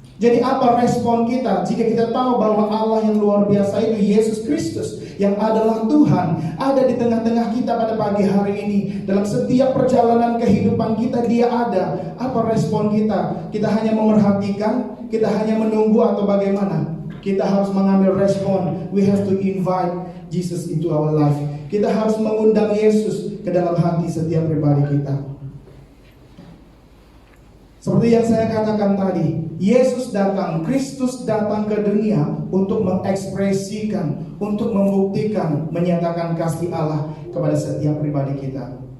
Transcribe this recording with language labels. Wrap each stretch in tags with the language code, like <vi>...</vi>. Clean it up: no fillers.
<id>Jadi apa respon kita jika kita tahu bahwa Allah yang luar biasa itu, Yesus Kristus yang adalah Tuhan, ada di tengah-tengah kita pada pagi hari ini. Dalam setiap perjalanan kehidupan kita Dia ada. Apa respon kita? Kita hanya memerhatikan, kita hanya menunggu, atau bagaimana? Kita harus mengambil respon.</id> <en>We have to invite Jesus into our life.</en> <id>Kita harus mengundang Yesus ke dalam hati setiap pribadi kita. Seperti yang saya katakan tadi, Yesus datang, Kristus datang ke dunia untuk mengekspresikan, untuk membuktikan, menyatakan kasih Allah kepada setiap pribadi kita.</id>